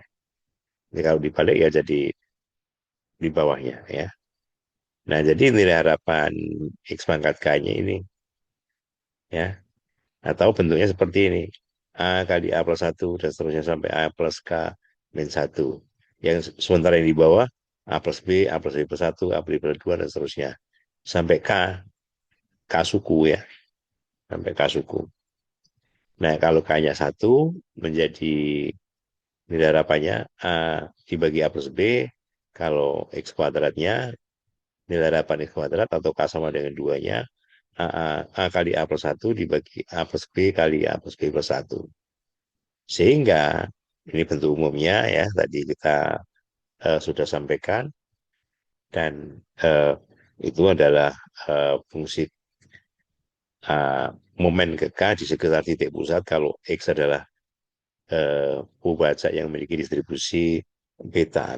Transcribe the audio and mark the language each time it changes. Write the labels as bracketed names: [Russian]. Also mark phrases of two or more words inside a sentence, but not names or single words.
[Indonesian] Jadi kalau dibalik ya jadi di bawahnya ya. Nah, jadi nilai harapan X pangkat K-nya ini ya, atau bentuknya seperti ini. A kali A plus 1 dan seterusnya sampai A plus K min 1. Yang sementara yang di bawah A plus B, A plus B plus 1, A plus B plus 2 dan seterusnya. Sampai K, K suku ya. Sampai K suku. Nah, kalau K-nya 1 menjadi nilai harapannya A dibagi A plus B, kalau X kuadratnya nilai harapan X kuadrat atau K sama dengan 2-nya, A kali A plus 1 dibagi A plus B kali A plus B plus 1. Sehingga ini bentuk umumnya ya, tadi kita sudah sampaikan, dan itu adalah fungsi momen ke K di sekitar titik pusat kalau X adalah pembaca yang memiliki distribusi beta.